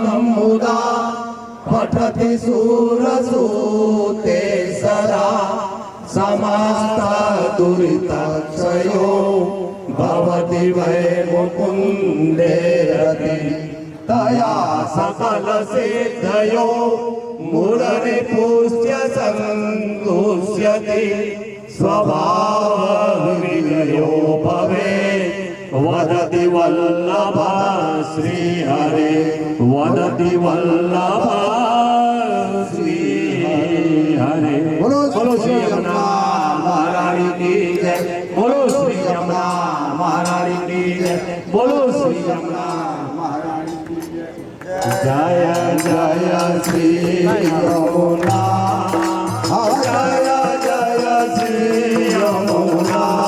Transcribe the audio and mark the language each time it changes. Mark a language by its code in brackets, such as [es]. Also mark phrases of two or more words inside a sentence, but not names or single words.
[sa] मुदा पठति सूरसूते सदा समस्त दुरितक्षयो भवति वै मुकुन्दे रति तया सकल सिद्धयो मुररिपुष्य सन्तुष्यति स्वभावविलयो भवेत् वदति वल्लभा श्रीहरे वदति वल्लभा श्रीहरे [hi] बोलो श्री यमुना महारानी की जय बोलो श्री यमुना महारानी की जय बोलो श्री यमुना महारानी की जय जय श्री यमुना जय जय श्री यमुना